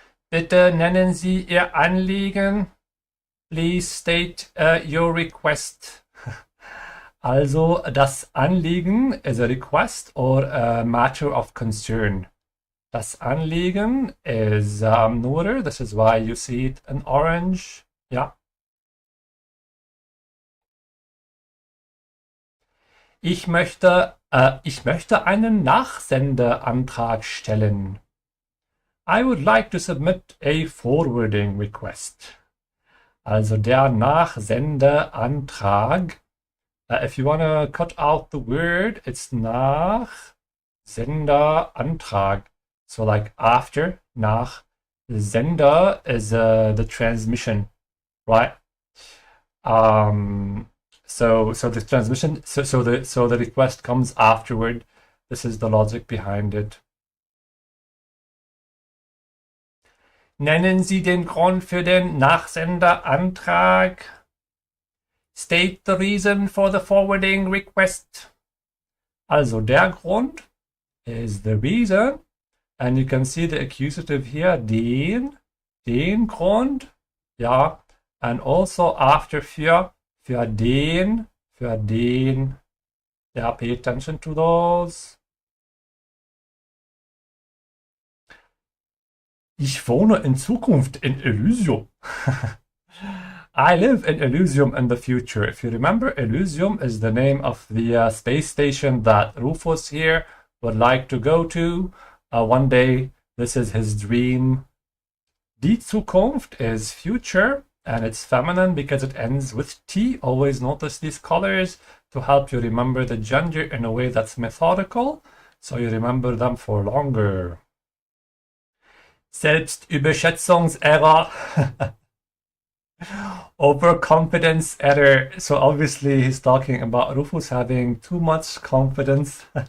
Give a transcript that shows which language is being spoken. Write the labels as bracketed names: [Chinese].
[German] Bitte nennen Sie Ihr Anliegen. [English] Please state your request. [German] Also, das Anliegen [English] is a request or a matter of concern. [German] Das Anliegen [English] is Nur. This is why you see it in orange. Yeah. [German] Ich möchte einen Nachsendeantrag stellen. [English] I would like to submit a forwarding request. [German] Also der Nachsendeantrag. [English] If you want to cut out the word, it's Nachsenderantrag. So like after, nach. Sender is the transmission, right? So the transmission, so the request comes afterward. This is the logic behind it. [German] Nennen Sie den Grund für den Nachsenderantrag. [English] State the reason for the forwarding request. [German] Also der Grund [English] is the reason. And you can see the accusative here, [German] den Grund. Ja. [English] And also after für den. Yeah, pay attention to those. [German] Ich wohne in Zukunft in Elysium. [English] I live in Elysium in the future. If you remember, Elysium is the name of the space station that Rufus here would like to go to one day. This is his dream. [German] Die Zukunft [English] is future, and it's feminine because it ends with T. Always notice these colors to help you remember the gender in a way that's methodical, so you remember them for longer. [German] Selbstüberschätzungserror. [English] Overconfidence error. So obviously he's talking about Rufus having too much confidence.